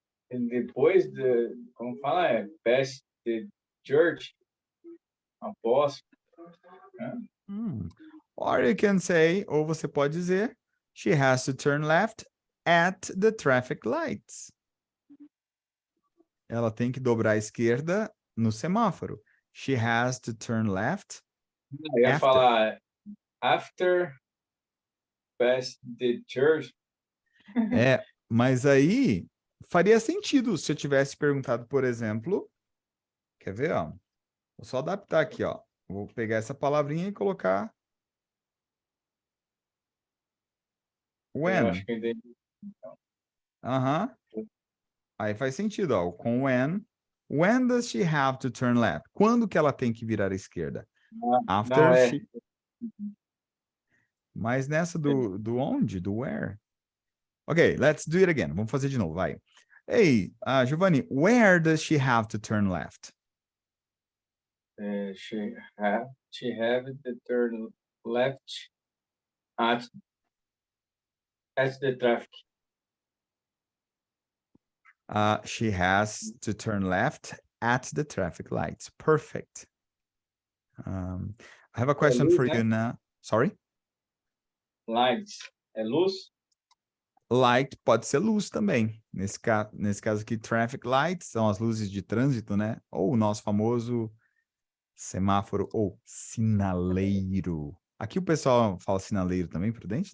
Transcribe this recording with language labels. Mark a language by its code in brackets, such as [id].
[pt] Depois como fala, [en] past the church, [pt] após. [en] Or you can say, [pt] ou você pode dizer, [en] she has to turn left at the traffic lights. [pt] Ela tem que dobrar à esquerda no semáforo. [en] She has to turn left. [pt] Eu ia falar [en] after past the church. [pt] Mas aí faria sentido se eu tivesse perguntado, por exemplo, quer ver, ó? Vou só adaptar aqui, ó. Vou pegar essa palavrinha e colocar when. Eu acho que eu entendi. Aí faz sentido, ó. Com when. [en] When does she have to turn left? [pt] Quando que ela tem que virar à esquerda? [en] After [pt] não [en] she... [pt] Mas nessa do onde? Do where? Ok, [en] let's do it again. [pt] Vamos fazer de novo, vai. [en] Hey, Giovanni, where does she have to turn left? She have to turn left at the traffic. She has to turn left at the traffic lights. Perfect. I have a question for you now. Sorry? [pt] Lights. É luz? Light pode ser luz também. Nesse caso aqui, traffic lights são as luzes de trânsito, né? Ou o nosso famoso semáforo ou sinaleiro. Aqui o pessoal fala sinaleiro também, Prudente?